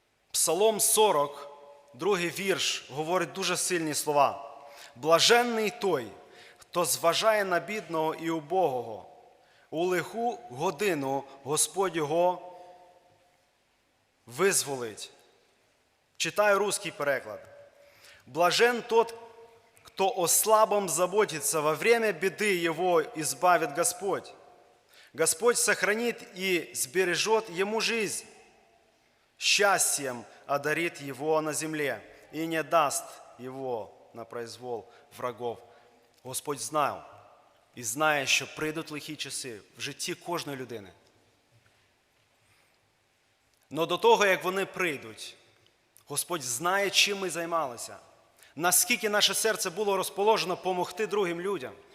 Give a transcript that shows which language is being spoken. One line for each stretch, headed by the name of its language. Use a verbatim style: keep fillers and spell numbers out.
Ukrainian: Псалом сорок, другий вірш, говорить дуже сильні слова. «Блаженний той, хто зважає на бідного і убогого, у лиху годину Господь його визволить». Читаю русский переклад.
Russian: «Блажен тот, кто о слабом заботится, во время беды его избавит Господь. Господь сохранит и сбережет ему жизнь, счастьем одарит его на земле и не даст его на произвол врагов».
Ukrainian: Господь знав і знає, що прийдуть лихі часи в житті кожної людини. Но до того, як вони прийдуть, Господь знає, чим ми займалися, наскільки наше серце було розположено помогти другим людям.